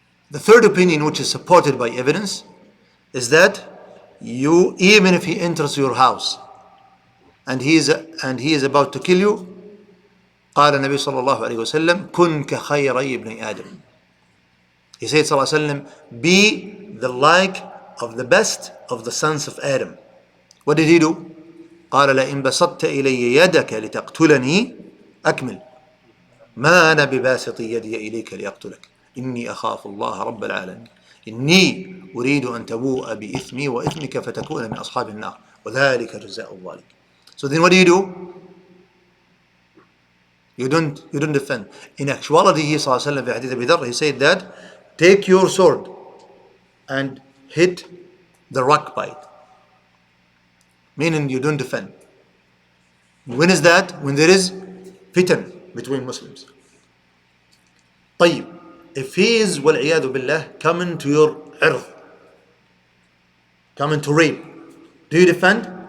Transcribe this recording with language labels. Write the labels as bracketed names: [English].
[English] The third opinion, which is supported by evidence, is that you, even if he enters your house and he is about to kill you, [Arabic] قال النبي صلى الله عليه وسلم كن كخيري ابن آدم. [English] He said [Arabic] صلى الله عليه وسلم, [English] be the like of the best of the sons of Adam. What did he do? [Arabic] قال لئن بسطت إلي يدك لتقتلني أكمل ما أنا بباسط يدي إليك لأقتلك إني أخاف الله رب العالمين إني أريد أن تبوء بإثمي وإثمك فتكون من أصحاب النار وذلك جزاء الظالم. [English] So then what do? You don't defend. In actuality, he [Arabic] صلى الله عليه وسلم في حديث أبي ذر, [English] he said that take your sword and hit the rock by it. Meaning you don't defend. When is that? When there is fitan between Muslims. [Arabic] طيب, [English] if he is [Arabic] والعياذ بالله [English] coming to your عرض, coming to rape, do you defend?